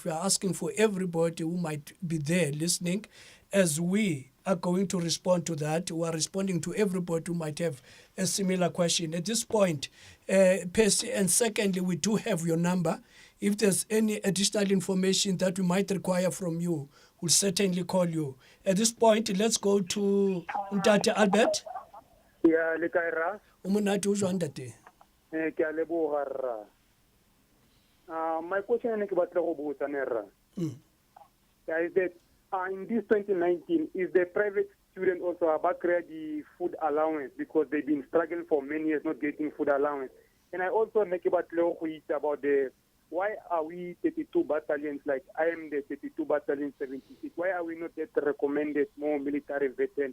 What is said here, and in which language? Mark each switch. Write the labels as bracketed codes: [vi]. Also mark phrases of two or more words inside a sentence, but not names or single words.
[en] You are asking for everybody who might be there listening, as we are going to respond to that. We are responding to everybody who might have a similar question. At this point, Percy, and secondly, we do have your number. If there's any additional information that we might require from you, we'll certainly call you. At this point, let's go to Ntate Albert. [tn] Yeah, le kae ra? Umonate o jwang ntate? Ke a leboga rra. [en] My question is about the is that in this 2019, is the private student also about the food allowance because they've been struggling for many years not getting food allowance? And I also make about the why are we 32 battalions, like I am the 32 battalion 76, why are we not yet recommended more military veterans?